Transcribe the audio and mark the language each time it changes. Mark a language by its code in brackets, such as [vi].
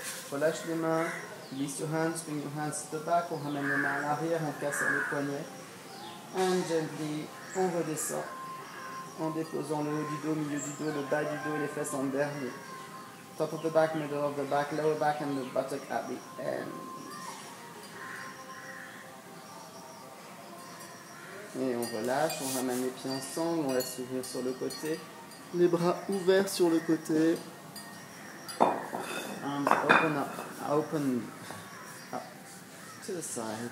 [fr] Relâche les mains, [en] release your hands, bring your hands to the back, [fr] on ramène les mains à l'arrière, on casse les poignets. [en] And gently, [fr] on redescend en déposant le haut du dos, milieu du dos, le bas du dos et les fesses en dernier. [en] Top of the back, middle of the back, lower back and the buttock at the end. [fr] Et on relâche, on ramène les pieds ensemble, on laisse s'ouvrir sur le côté. Les bras ouverts sur le côté. [en] Arms open up to the side.